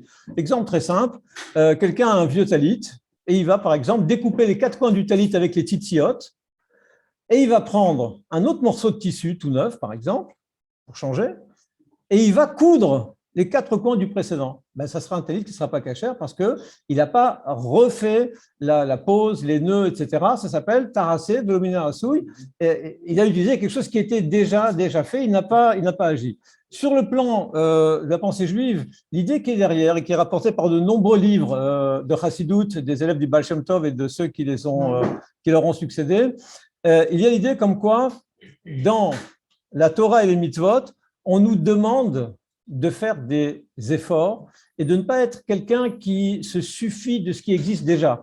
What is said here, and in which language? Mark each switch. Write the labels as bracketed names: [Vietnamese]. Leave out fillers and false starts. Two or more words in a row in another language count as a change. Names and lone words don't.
[French] Exemple très simple, quelqu'un a un vieux talit et il va par exemple découper les quatre coins du talit avec les tzitzit et il va prendre un autre morceau de tissu tout neuf, par exemple, pour changer, et il va coudre les quatre coins du précédent. Ça sera un talit qui ne sera pas cachère parce qu'il n'a pas refait la pose, les nœuds, etc. Ça s'appelle [Hebrew] תעשה ולא מן העשוי. [French] Il a utilisé quelque chose qui était déjà fait, il n'a pas agi. Sur le plan de la pensée juive, l'idée qui est derrière et qui est rapportée par de nombreux livres de Chassidut, des élèves du Baal Shem Tov et de ceux qui leur ont succédé, il y a l'idée comme quoi, dans la Torah et les mitzvot, on nous demande de faire des efforts et de ne pas être quelqu'un qui se suffit de ce qui existe déjà.